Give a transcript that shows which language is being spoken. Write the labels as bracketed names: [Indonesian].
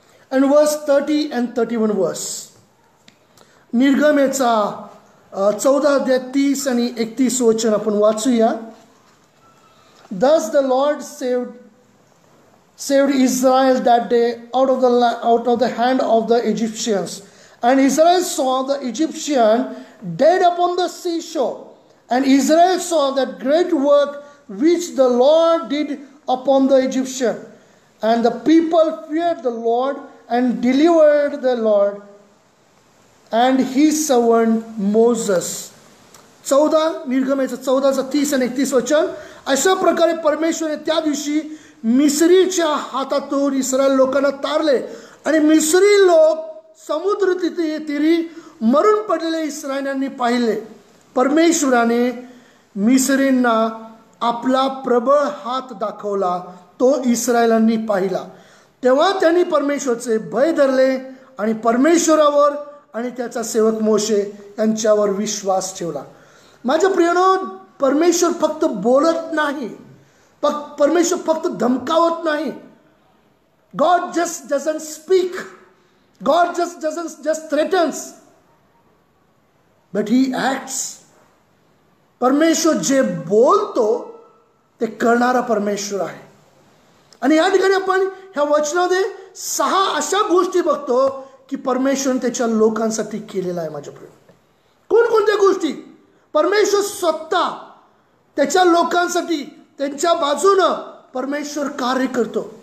[English] and verse 30 and 31 verse. [Marathi] निर्गमेचा 14 अध्याय 30 आणि 31 वचन आपण वाचूया. [English] Thus the Lord saved Israel that day out of the hand of the Egyptians. And Israel saw the Egyptian dead upon the seashore. And Israel saw that great work which the Lord did upon the Egyptian. And the people feared the Lord and delivered the Lord and his servant Moses. [Marathi] 14 निर्गमेचं 14 30 आणि 31 वचन. अशा प्रकारे परमेश्वराने त्या दिवशी मिस्रीच्या हातातून Israel लोकांना तारले आणि मिस्री लोक समुद्र तीरी मरून पडलेले इस्रायलांनी पाहिले. परमेश्वराने मिस्रींना आपला प्रबळ हात दाखवला, तो इस्रायलांनी पाहिला. तेव्हा त्यांनी परमेश्वराचे भय धरले आणि परमेश्वरावर आणि त्याचा सेवक मोशे यांच्यावर विश्वास ठेवला. माझ्या प्रियानो, परमेश्वर फक्त बोलत नाही, परमेश्वर फक्त धमकावत नाही. [English] God just doesn't speak. God just threatens, but he acts. [Marathi] परमेश्वर जे बोलतो ते करणारा परमेश्वर आहे. आणि या ठिकाणी आपण ह्या वचनामध्ये 6 अशा गोष्टी बघतो की परमेश्वरने त्याच्या लोकांसाठी केलेला आहे. माझ्या प्रिय, कोणकोणत्या गोष्टी परमेश्वर स्वतः त्याच्या लोकांसाठी त्यांच्या बाजूनं परमेश्वर कार्य करतो.